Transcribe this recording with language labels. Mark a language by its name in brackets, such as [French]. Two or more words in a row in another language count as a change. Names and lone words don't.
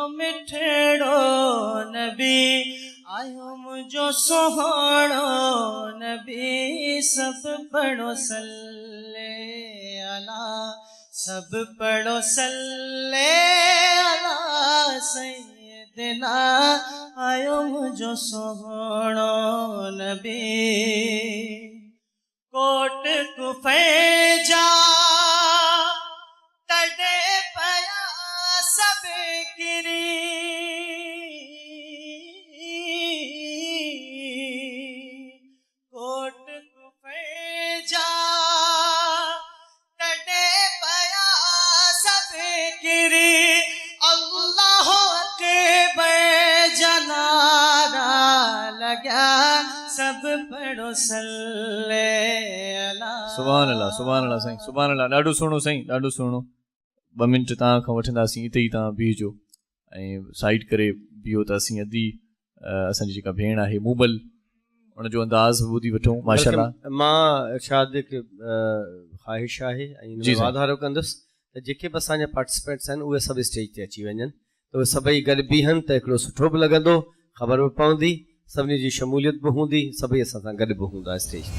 [Sindhi] मिठड़ो नबी, आयो मुझो सोहणो नबी, सब पढ़ो [Arabic] सल्ले अला, [Sindhi] सब पढ़ो [Arabic] सल्ले अला सैयदना, [Sindhi] आयो मुझो सोहणो नबी। कोट कुफे जा तड़े पया सब किरी, कोट कुफे जा तड़े पया सब किरी, अल्लाह के बेजनारा लगा, सब पढ़ो [Arabic] सल्ले अला। सुभान अल्लाह, सुभान अल्लाह साईं, सुभान अल्लाह। [Sindhi] ॾाढो सुहिणो साईं, ॾाढो सुहिणो। 2 मिंट तव्हां खां वठंदासीं, हिते ई तव्हां बीहजो ऐं साइड करे बीहो त असीं अदी असांजी जेका भेण आहे मूबल उनजो अंदाज़ ॿुधी वठूं। माशाअल्लाह। मां इरशाद हिकु ख़्वाहिश आहे ऐं वाधारो कंदुसि त जेके बि असांजा पार्टिसिपेंट्स आहिनि उहे सभु स्टेज ते अची वञनि त उहे सभई गॾु बीहनि त हिकिड़ो सुठो बि लॻंदो, ख़बर बि पवंदी, सभिनी जी शमूलियत बि हूंदी, सभई असां सां गॾु बि हूंदा स्टेज ते।